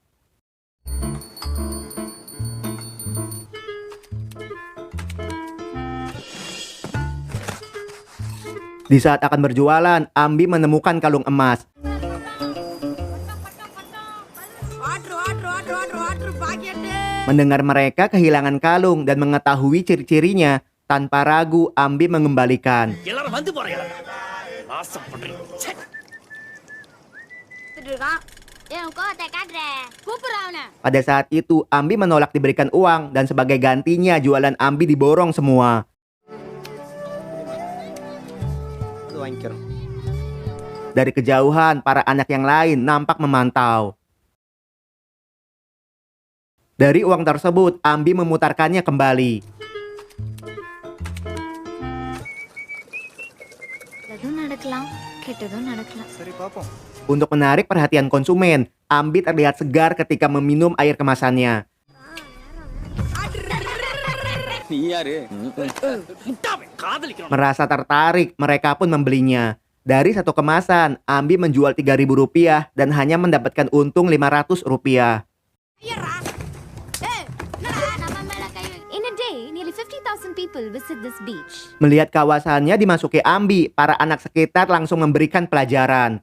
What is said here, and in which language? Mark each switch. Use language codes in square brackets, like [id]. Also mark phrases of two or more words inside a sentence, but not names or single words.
[id] Di saat akan berjualan, Ambi menemukan kalung emas. Mendengar mereka kehilangan kalung dan mengetahui ciri-cirinya, tanpa ragu Ambi mengembalikan. [ta] எல்லாரும் வந்து போறீங்களா ஆசைப்படுறீங்க ச்சே. [id] Pada saat itu, Ambi menolak diberikan uang dan sebagai gantinya jualan Ambi diborong semua. Dari kejauhan, para anak yang lain nampak memantau. Dari uang tersebut, Ambi memutarkannya kembali. Untuk menarik perhatian konsumen, Ambi terlihat segar ketika meminum air kemasannya. [ta] முட்டாவே காதலிக்கிறோம். [id] Merasa tertarik, mereka pun membelinya. Dari satu kemasan, Ambi menjual Rp3.000 dan hanya mendapatkan untung Rp500. [en] In a day, nearly 50,000 people visit this beach. [id] Melihat kawasannya dimasuki Ambi, para anak sekitar langsung memberikan pelajaran.